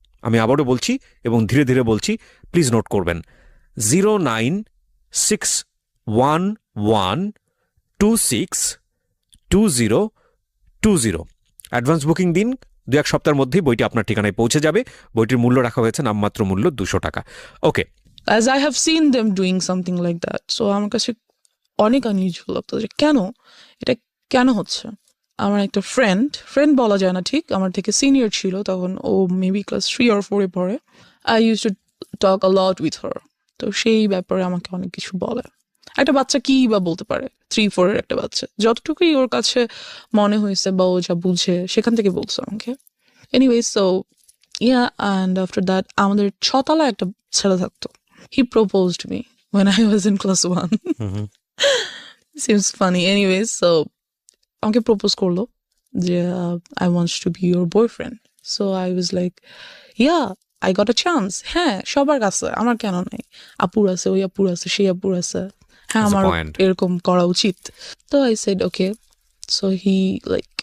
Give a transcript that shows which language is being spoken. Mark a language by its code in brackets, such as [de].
[bn] আমি আবারও বলছি এবং ধীরে ধীরে বলছি, প্লিজ নোট করবেন, 09611262020। অ্যাডভান্স বুকিং দিন, 2-1 সপ্তাহের মধ্যেই বইটি আপনার ঠিকানায় পৌঁছে যাবে। বইটির মূল্য রাখা হয়েছে নামমাত্র মূল্য 200 টাকা। ওকে। [en] As I have seen them doing something like that, so [bn] আমার কাছে অনেক আনইউজুয়াল লাগতো যে এটা কেন হচ্ছে। আমার একটা ফ্রেন্ড বলা যায় না ঠিক, আমার থেকে সিনিয়র ছিল তখন, ও মেবি ক্লাস 3 or 4-এ পড়ে। [en] I use to talk a lot with her. [bn] তো সেই ব্যাপারে আমাকে অনেক কিছু বলে। একটা বাচ্চা কি বা বলতে পারে, 3-4-এর একটা বাচ্চা, যতটুকুই ওর কাছে মনে হয়েছে বা ও যা বুঝে সেখান থেকে বলছে আমাকে। [en] anyway, so and after that [bn] আমাদের 6 তলায় একটা ছেলে থাকতো। [en] He proposed to me when I was in class 1. Seems funny. Anyways, so [bn] আমাকে প্রপোজ করলো যে [en] I wants to be your boyfriend. So I was like yeah I got a chance. [bn] হ্যাঁ, সবার কাছে, আমার কেন নাই? আপুর আছে, ওই আপুর আছে, সেই আপুর আছে, হ্যাঁ [en] That's the [bn] আমার [en] point. [bn] এরকম করা উচিত। [en] তো I said okay. So he like